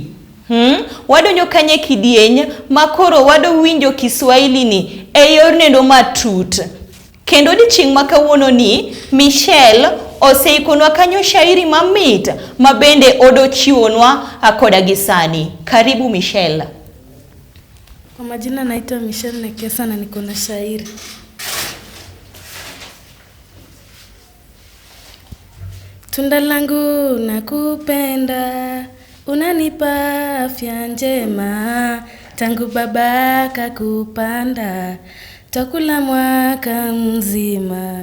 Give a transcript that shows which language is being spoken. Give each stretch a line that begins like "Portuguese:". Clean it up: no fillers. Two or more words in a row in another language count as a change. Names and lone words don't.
Luo (Kenya and Tanzania): Wadonjo kanye kidieny makoro wado winjo Kiswahili ni e yor nendo matut. Kendo odiochieng' ma kawuono ni Michelle oseikonwa kanyo shairi mamit ma bende odochiwonwa koda gisani.
Swahili: Karibu Michelle. Kwa majina naitwa Michelle Nekesa na niko na shairi. Tunda langu nakupenda, unanipa afya njema, tangu baba kakupanda, takula mwaka mzima.